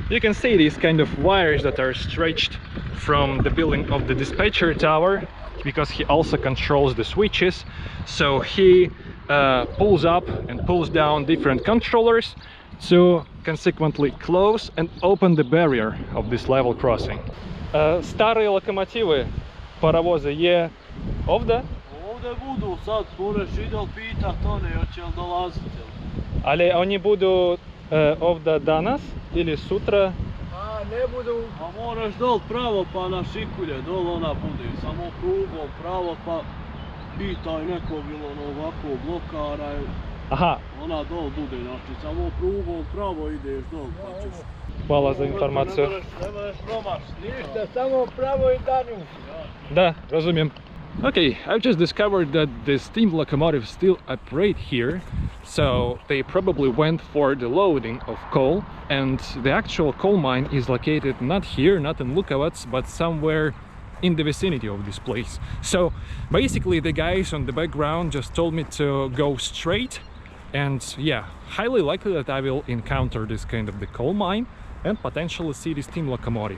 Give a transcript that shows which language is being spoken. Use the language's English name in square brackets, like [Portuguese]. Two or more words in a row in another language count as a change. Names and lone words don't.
[English] You can see these kind of wires that are stretched from the building of the dispatcher tower, because he also controls the switches. So he pulls up and pulls down different controllers to consequently close and open the barrier of this level crossing. [Russian] Старые локомотивы, паровозы [Bosnian] je ovdje? Ovdje budu, sad moraš idel pitat one, hoće li dolaziti. Ali oni budu ovdje danas ili sutra? A ne budu. A moraš dol pravo pa na Šikulje, dol ona bude, samo prugom pravo pa pitaj nekog ili ono ovako blokara. Aha. Ona dol bude, znači samo prugom pravo ideš dol pa ćeš. Hvala za informaciju. Ne možeš promaš, ništa, samo pravo i danju. Da, razumijem. [English] Okay, I've just discovered that the steam locomotives still operate here, so they probably went for the loading of coal, and the actual coal mine is located not here, not in Lukovac, but somewhere in the vicinity of this place. So basically the guys on the background just told me to go straight, and yeah, highly likely that I will encounter this kind of the coal mine and potentially see the steam locomotive.